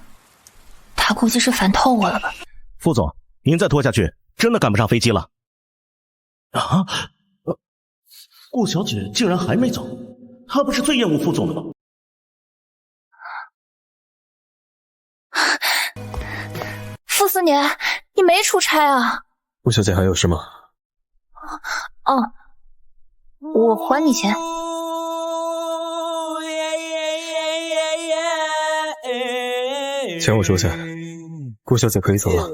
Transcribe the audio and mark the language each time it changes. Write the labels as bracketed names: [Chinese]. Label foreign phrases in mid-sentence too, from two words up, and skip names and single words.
[Chinese] 他估計是煩透我了吧？副總，您再拖下去，真的趕不上飛機了。啊，顧小姐竟然還沒走，她不是最厭惡副總的嗎？傅斯年，你沒出差啊？顧小姐還有事嗎？哦，我還你錢。錢我收下，顧小姐可以走了。